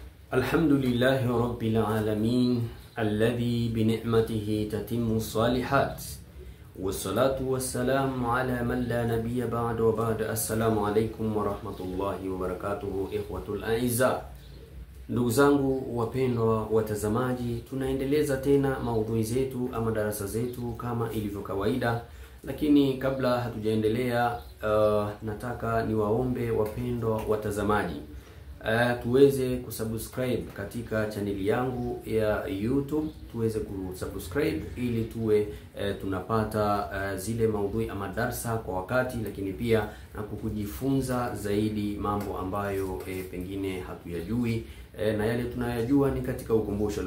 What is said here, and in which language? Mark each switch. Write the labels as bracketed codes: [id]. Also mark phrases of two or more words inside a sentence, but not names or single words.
[ar] الحمد لله رب العالمين الذي بنعمته تتم الصالحات والصلاة والسلام على من لا نبي بعد وبعد. السلام عليكم ورحمة الله وبركاته. إخوة الأعزاء, [sw] ndugu zangu wapendwa watazamaji, tunaendeleza tena maudhui zetu ama darasa zetu kama ilivyo kawaida. Lakini kabla hatujaendelea, nataka niwaombe wapendwa watazamaji tuweze kusubscribe katika chaneli yangu ya YouTube, tuweze kusubscribe ili tuwe tunapata zile maudhui ama darsa kwa wakati, lakini pia na kujifunza zaidi mambo ambayo pengine hatuyajui, na yale tunayajua ni katika ukumbusho.